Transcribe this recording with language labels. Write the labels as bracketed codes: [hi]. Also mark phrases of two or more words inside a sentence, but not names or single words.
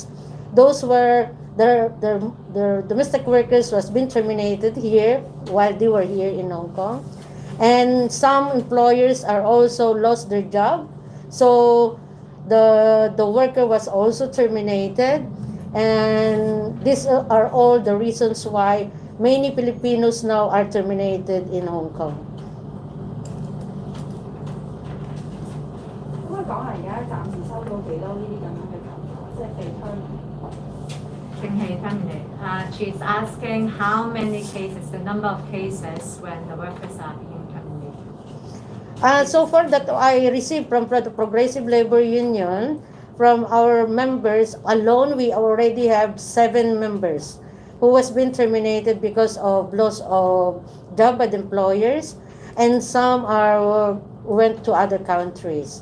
[en] Those were their domestic workers was being terminated here while they were here in Hong Kong, and some employers are also lost their job. So the worker was also terminated, and these are all the reasons why many Filipinos now are terminated in Hong Kong. [yue] 可唔可以講下而家暫時收到幾多呢啲咁樣嘅求助，即係被 [en] She's asking how many cases, the number of cases when the workers are being terminated. So far that I received from the Progressive Labor Union, from our members alone, we already have 7 members who was being terminated because of loss of job by the employers, and some went to other countries.